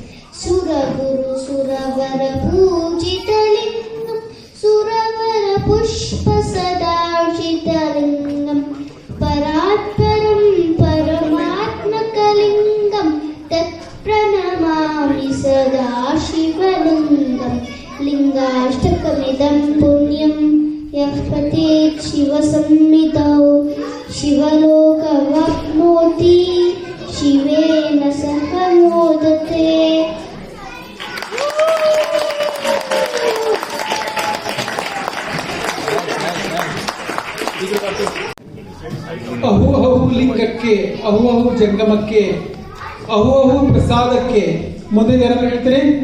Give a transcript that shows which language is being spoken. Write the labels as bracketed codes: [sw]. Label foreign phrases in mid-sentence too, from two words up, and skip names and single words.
[sa] सुरगुरुसुरवरपूजितलिङ्गं सुरवरपुष्पसदार्चितलिङ्गं परात्परं परमात्मकलिङ्गं तत्प्रणमामि सदा शिवलिङ्गं लिङ्गाष्टकमिदं पुण्यं यः पठेत् शिवसंहितौ शिवलोकवाप्नोति शिवेन सह मोदते। [kn] ಅಹು ಅಹು ಲಿಂಗಕ್ಕೆ ಅಹು ಅಹು ಜಂಗಮಕ್ಕೆ ಅಹು ಅಹು ಪ್ರಸಾದಕ್ಕೆ ಮೊದಲು ಯಾರು ಹೇಳ್ತೀರಿ?